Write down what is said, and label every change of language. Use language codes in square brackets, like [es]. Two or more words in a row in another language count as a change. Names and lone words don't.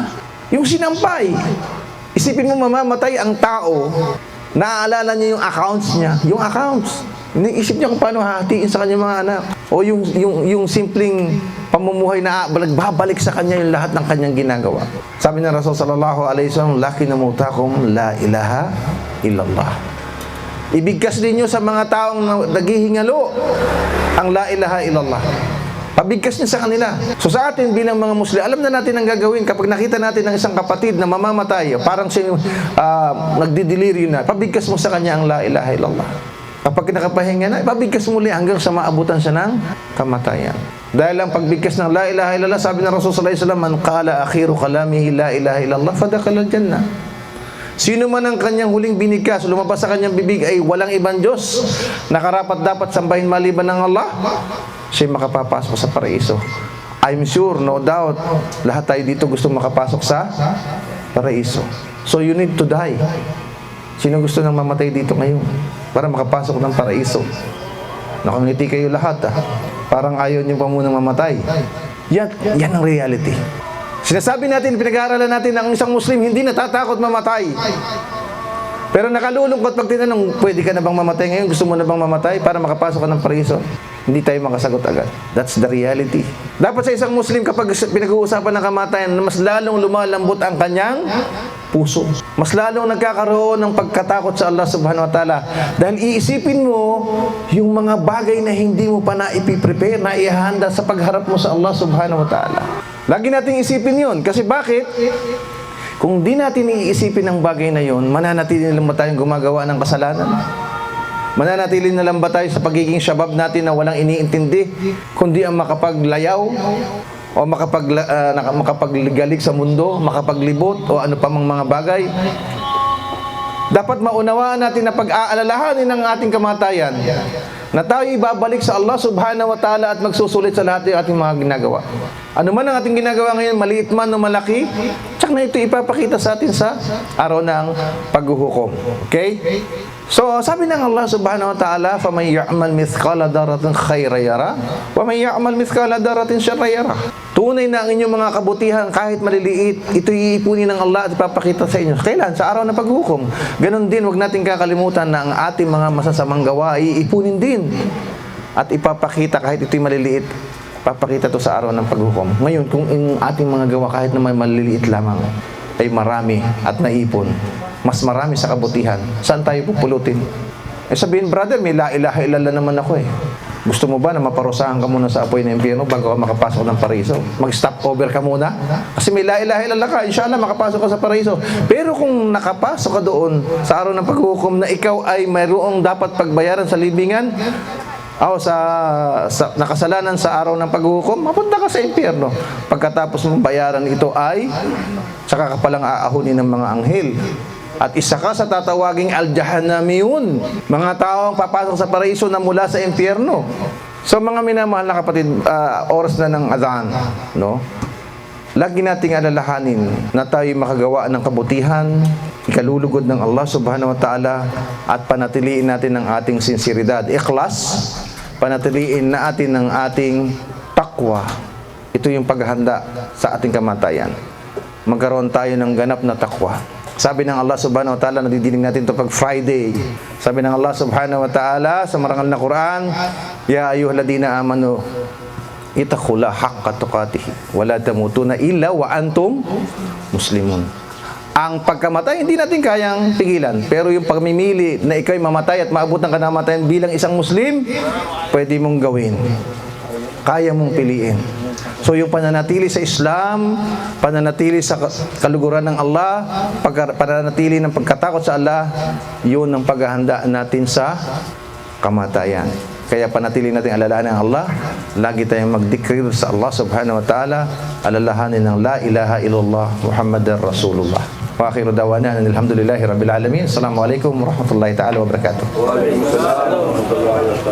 [tl] Yung sinampay. Isipin mo mamamatay ang tao, naaalala niya yung accounts niya. Yung accounts. Iniisip niya kung paano hahatiin sa kanyang mga anak. O yung simpleng pamumuhay na nagbabalik sa kanya yung lahat ng kanyang ginagawa. Sabi ng Rasul [ar] صلى الله عليه وسلم, "لقنوا موتاكم لا إله إلا الله." [tl] Ibigkas ninyo sa mga taong naghihingalo ang [ar] لا إله إلا الله. [tl] Pabigkas niya sa kanila. So sa atin bilang mga Muslim, alam na natin ang gagawin kapag nakita natin ng isang kapatid na mamamatay, parang siya nagdideliryo na, pabigkas mo sa kanya ang [ar] لا إله إلا الله. [tl] Kapag nakapahinga na, pabigkas mo ulit hanggang sa maabutan siya ng kamatayan. Dahil ang pagbigkas ng [ar] لا إله إلا الله, [tl] sabi ng Rasul [ar] صلى الله عليه وسلم, "من قال آخر كلامه لا إله إلا الله فدخل الجنة." [tl] Sino man ang kanyang huling binigkas, lumabas sa kanyang bibig ay walang ibang Diyos, nakarapat dapat sambahin maliban ng Allah, siya makapapasok sa paraiso. [en] I'm sure, no doubt, [tl] lahat tayo dito gusto makapasok sa paraiso. [en] So you need to die. [tl] Sino gusto nang mamatay dito ngayon para makapasok ng paraiso? Nakangiti kayo lahat Parang ayaw niyo pa munang mamatay. Yan ang reality. Sinasabi natin, pinag-aaralan natin na ang isang Muslim hindi natatakot mamatay. Pero nakalulungkot pag tinanong, pwede ka na bang mamatay ngayon? Gusto mo na bang mamatay para makapasok ka ng paraiso? Hindi tayo makasagot agad. [en] That's the reality. [tl] Dapat sa isang Muslim, kapag pinag-uusapan ng kamatayan, mas lalong lumalambot ang kanyang puso. Mas lalong nagkakaroon ng pagkatakot sa Allah [ar] سبحانه وتعالى. [tl] Dahil iisipin mo yung mga bagay na hindi mo pa na-ipiprepare, na ihahanda sa pagharap mo sa Allah [ar] سبحانه وتعالى. [tl] Lagi nating isipin yun. Kasi bakit? Kung di natin iisipin ang bagay na yun, mananatili lang ba tayong gumagawa ng kasalanan? Mananatili na lang ba tayo sa pagiging syabab natin na walang iniintindi, kundi ang makapaglayaw o makapagligalig sa mundo, makapaglibot o ano pa mang mga bagay? Dapat maunawaan natin na pag-aalalahanin ng ating kamatayan na tayo ibabalik sa Allah [ar] سبحانه وتعالى [tl] at magsusulit sa lahat ng ating mga ginagawa. Ano man ang ating ginagawa ngayon, maliit man o malaki, tsak na ito ipapakita sa atin sa araw ng paghuhukom. Okay? So, sabi ng Allah [ar] سبحانه وتعالى, فَمَنْ يَعْمَلْ مِثْقَالَ دَرَةٍ خَيْرًا يَرَهُ وَمَنْ يَعْمَلْ مِثْقَالَ دَرَةٍ شَرًّا يَرَهُ. [tl] Tunay na ang inyong mga kabutihan, kahit maliliit, ito iipunin ng Allah at ipapakita sa inyo. Kailan? Sa araw ng paghukom. Ganon din, huwag natin kakalimutan na ang ating mga masasamang gawa, iipunin din. At ipapakita kahit ito'y maliliit, papakita to sa araw ng paghukom. Ngayon, kung ang ating mga gawa kahit na may maliliit lamang, ay marami at naipon, mas marami sa kabutihan, saan tayo pupulutin? Sabihin, brother, may [ar] لا إله إلا الله [tl] naman ako eh. Gusto mo ba na maparusahan ka muna sa apoy ng impyerno bago ka makapasok ng paraiso? Mag-stop over ka muna? Kasi may [ar] لا إله إلا الله [tl] ka, inshallah makapasok ka sa paraiso. Pero kung nakapasok ka doon sa araw ng paghukom na ikaw ay mayroong dapat pagbayaran sa libingan, sa nakasalanan sa araw ng paghukom, mapunta ka sa impyerno. Pagkatapos mong bayaran ito ay saka ka palang aahunin ng mga anghel. At isa ka sa tatawaging al-jahannamiyun, mga taong papasok sa paraiso na mula sa impyerno. So mga minamahal na kapatid, oras na ng adhan, no? Lagi nating alalahanin na tayo makagawa ng kabutihan, ikalulugod ng Allah [ar] سبحانه وتعالى, [tl] at panatiliin natin ang ating sinseridad, ikhlas, panatiliin natin ang ating takwa. Ito yung paghahanda sa ating kamatayan. Magkaroon tayo ng ganap na takwa. Sabi ng Allah [ar] سبحانه وتعالى, [tl] nadidinig natin ito pag Friday. Sabi ng Allah [ar] سبحانه وتعالى [tl] sa marangal na Quran, [ar] يا أيها الذين آمنوا اتقوا الله حق تقاته ولا تموتن إلا وأنتم مسلمون. [tl] Ang pagkamatay, hindi natin kayang pigilan. Pero yung pagmimili na ikaw'y mamatay at maabot ng kamatayan bilang isang Muslim, pwede mong gawin. Kaya mong piliin. So yung pananatili sa Islam, pananatili sa kaluguran ng Allah, pananatili ng pagkatakot sa Allah, yun ang paghahanda natin sa kamatayan. Kaya panatili natin alalahanin ng Allah, lagi tayong magdikrir sa Allah [ar] سبحانه وتعالى, [tl] alalahanin ng [ar] لا إله إلا الله محمد رسول الله. وآخر دعوانا الحمد لله رب العالمين. السلام عليكم ورحمة الله تعالى وبركاته.